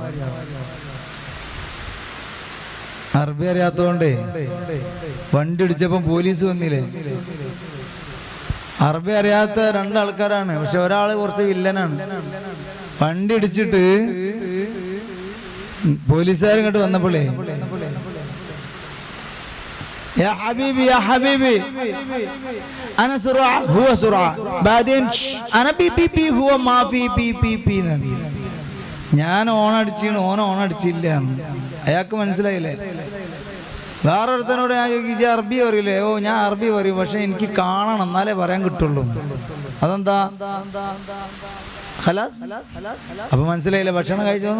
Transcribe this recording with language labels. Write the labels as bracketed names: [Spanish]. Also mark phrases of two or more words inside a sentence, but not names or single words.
[Malayalam] അറബി അറിയാത്തതുകൊണ്ടേ വണ്ടി ഇടിച്ചപ്പം പോലീസ് വന്നില്ലേ. അറബി അറിയാത്ത രണ്ടാൾക്കാരാണ്, പക്ഷെ ഒരാള് കുറച്ച് വില്ലനാണ്. വണ്ടി ഇടിച്ചിട്ട് പോലീസുകാർ ഇങ്ങോട്ട് വന്നപ്പോഴേ [Arabic] يا حبيبي يا حبيبي أنا سرعة هو سرعة بعدين أنا بي بي بي هو ما في بي بي بي. [Malayalam] ഞാൻ ഓണടിച്ചിട്ട് ഓണടിച്ചില്ല. അയാൾക്ക് മനസ്സിലായില്ലേ? വേറൊരുത്തനോട് ഞാൻ ചോദിച്ചു അറബി പറയില്ലേ? ഓ ഞാൻ അറബി പറയും, പക്ഷെ എനിക്ക് കാണണം എന്നാലേ പറയാൻ കിട്ടുള്ളൂ. അതെന്താ? ഖലാസ്. അപ്പൊ മനസ്സിലായില്ലേ ഭക്ഷണം കഴിച്ചോന്ന്?